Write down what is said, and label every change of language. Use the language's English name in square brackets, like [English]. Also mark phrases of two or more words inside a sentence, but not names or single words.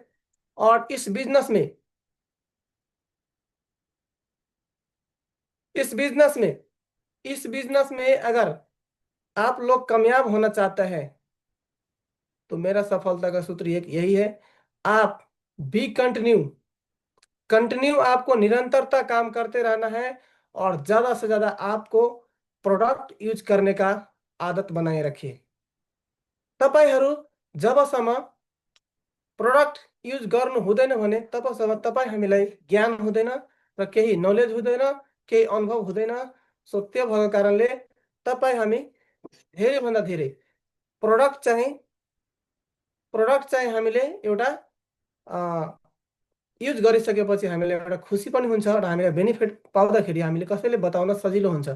[Hindi] और इस बिजनेस में अगर आप लोग कामयाब होना चाहते हैं तो मेरा सफलता का सूत्र यही है, आप बी कंटिन्यू आपको निरंतरता काम करते रहना है और ज्यादा से ज्यादा आपको प्रोडक्ट यूज करने का आदत बनाए रखिए। [Nepali] तपाईहरु जबसम्म प्रोडक्ट युज गर्नु हुँदैन भने तबसम्म तपाईँ हामीलाई ज्ञान हुँदैन र केही नलेज हुँदैन, केही अनुभव हुँदैन। सो त्यो भएको कारणले तपाईँ हामी धेरैभन्दा धेरै प्रोडक्ट चाहिँ हामीले एउटा युज गरिसकेपछि हामीलाई एउटा खुसी पनि हुन्छ र हामीलाई बेनिफिट पाउँदाखेरि हामीले कसैले बताउन सजिलो हुन्छ।